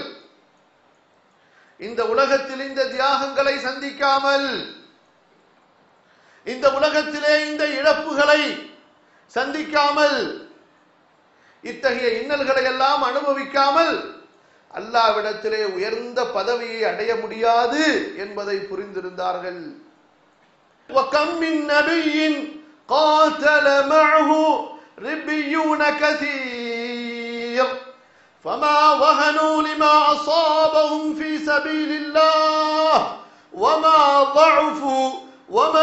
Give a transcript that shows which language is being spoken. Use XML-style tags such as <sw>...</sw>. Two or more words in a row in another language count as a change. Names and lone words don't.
<ta>இந்த உலகத்தில் இந்த தியாகங்களை சந்திக்காமல், இந்த உலகத்திலே இந்த இழப்புகளை சந்திக்காமல், இத்தகைய இன்னல்களை எல்லாம் அனுபவிக்காமல் அல்லாஹ்விடத்திலே உயர்ந்த பதவியை அடைய முடியாது என்பதை புரிந்திருந்தார்கள்.</ta> <ar>وَكَمْ مِنْ نَبِيٍّ قَاتَلَ مَعَهُ رِبِّيُّونَ كَثِيرٌ فَمَا وَهَنُوا لِمَا أَصَابَهُمْ فِي سَبِيلِ اللَّهِ وَمَا ضَعُفُوا وَمَا</ar>